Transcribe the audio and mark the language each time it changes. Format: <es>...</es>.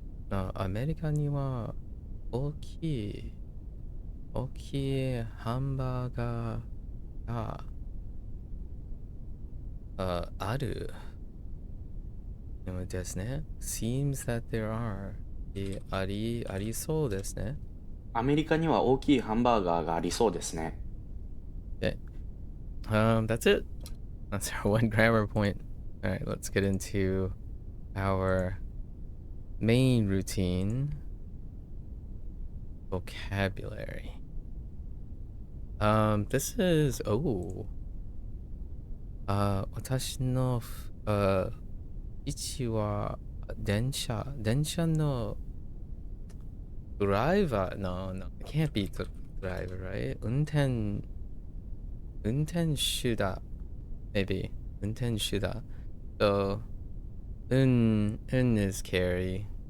<ja>アメリカには大きいハンバーガーがある。ですね。 Seems that there are. ありそうですね。アメリカには大きいハンバーガーがありそうですね。</ja> <en>Okay. That's it. That's our one grammar point. All right, let's get into our main routine vocabulary.</en> <ja>This is 私の父は電車のdriver.</ja> <en>No, it can't be the driver, right? 運転手だ maybe 運転手だ so un is carry.</en>